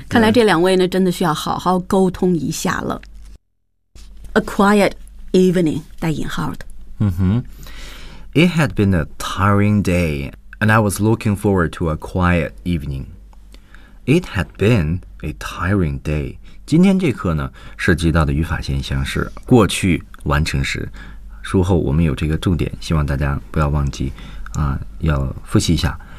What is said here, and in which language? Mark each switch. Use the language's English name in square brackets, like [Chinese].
[Chinese] 看来这两位呢真的需要好好沟通一下了。 [English] A quiet evening, [Chinese] 带引号的。 [English] It had been a tiring day, and I was looking forward to a quiet evening. It had been a tiring day. [Chinese] 今天这课呢，涉及到的语法现象是过去完成时。书后我们有这个重点，希望大家不要忘记啊，要复习一下。